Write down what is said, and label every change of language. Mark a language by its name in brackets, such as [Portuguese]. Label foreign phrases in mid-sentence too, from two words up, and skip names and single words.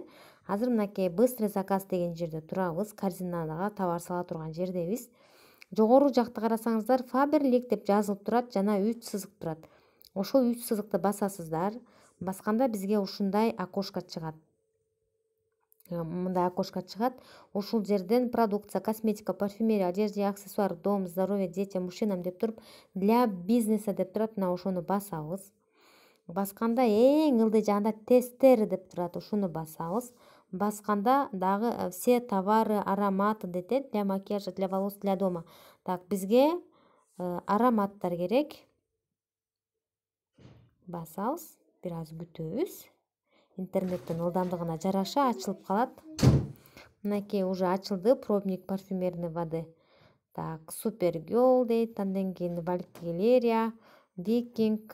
[Kyrgyz] Азыр мынакей [Russian] быстрый заказ [Kyrgyz] деген жерде турабыз. Корзинага товар сала турган жердебиз. Жогору жакта карасаңыздар Faberlic деп жазылып турат жана 3 сызык турат. Ошол 3 сызыкты басасыздар. Басканда бизге ушундай окошко чыгат. Мындай окошко чыгат. Ушул жерден продукция, косметика, парфюмерия, [Russian] одежда и аксессуар, дом, здоровье, детям, мужчинам [Kyrgyz] деп туруп, [Russian] для бизнеса [Kyrgyz] деп турат. Мына ошону басабыз. Басканда эң ылдый жагында тестер деп турат. Ушуну басабыз. Басканда дагы [Russian] все товары, ароматы [Kyrgyz] дейт, [Russian] для макияжа, для волос, для дома. [Kyrgyz] Так, бизге ароматтар керек. Басабыз, бир аз күтөбүз. Интернеттин ылдамдыгына жараша ачылып калат. Мынакей уже ачылды, [Russian] пробник парфюмерной воды. [Kyrgyz] Так, Супергерл дейт, андан кийин Валькирия, Викинг.